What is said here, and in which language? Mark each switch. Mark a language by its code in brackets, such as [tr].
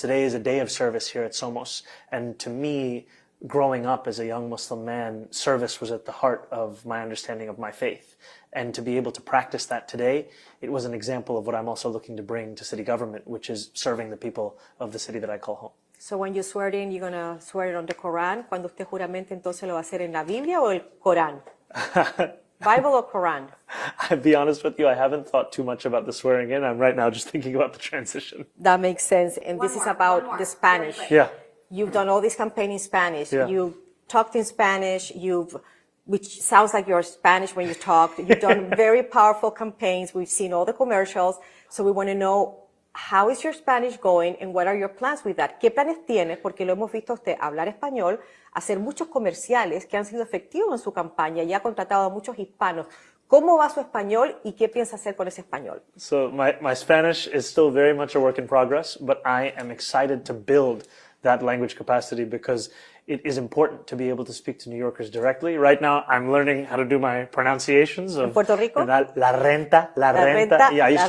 [en] Today is a day of service here at Somos, and to me, growing up as a young Muslim man, service was at the heart of my understanding of my faith. And to be able to practice that today, it was an example of what I'm also looking to bring to city government, which is serving the people of the city that I call home. So when you swear in, you're going to swear it on the Quran. [es] Cuando usted juramente, entonces lo va a hacer en la Biblia o el Corán? [en] Bible or Quran? I'll be honest with you, I haven't thought too much about the swearing in. I'm right now just thinking about the transition. That makes sense. And this is about the Spanish. Yeah. You've done all this campaign in Spanish. Yeah. You've talked in Spanish. Which sounds like you're Spanish when you talk. You've done very powerful campaigns. We've seen all the commercials. So we want to know how is your Spanish going and what are your plans with that? [es] ¿Qué planes tienes? Porque lo hemos visto a usted hablar español, hacer muchos comerciales que han sido efectivos en su campaña y ha contratado a muchos hispanos. ¿Cómo va su español y qué piensa hacer con ese español? [en] So my Spanish is still very much a work in progress, but I am excited to build that language capacity because it is important to be able to speak to New Yorkers directly. Right now, I'm learning how to do my pronunciations of [es] ¿En Puerto Rico? La renta. renta, [en] Yeah, I used